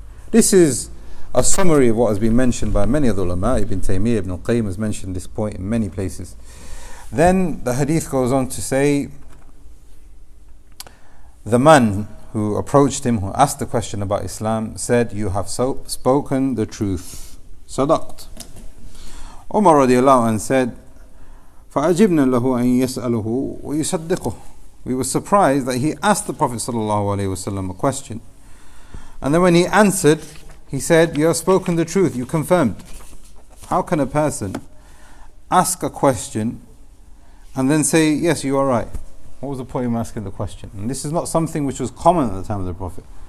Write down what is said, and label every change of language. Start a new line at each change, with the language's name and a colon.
English: This is a summary of what has been mentioned by many of the ulama. Ibn Taymiyyah, Ibn al-Qayyim has mentioned this point in many places. Then the hadith goes on to say, the man who approached him, who asked the question about Islam, said, "You have spoken the truth."
Arabic: Sadaqt.
English: Umar radiallahu anh said,
Arabic: فَأَجِبْنَا لَهُ أَن يَسْأَلُهُ وَيُصَدِّقُهُ.
English: We were surprised that he asked the Prophet ﷺ a question. And then when he answered, he said, "You have spoken the truth, you confirmed." How can a person ask a question and then say, "Yes, you are right"? What was the point of asking the question? And this is not something which was common at the time of the Prophet.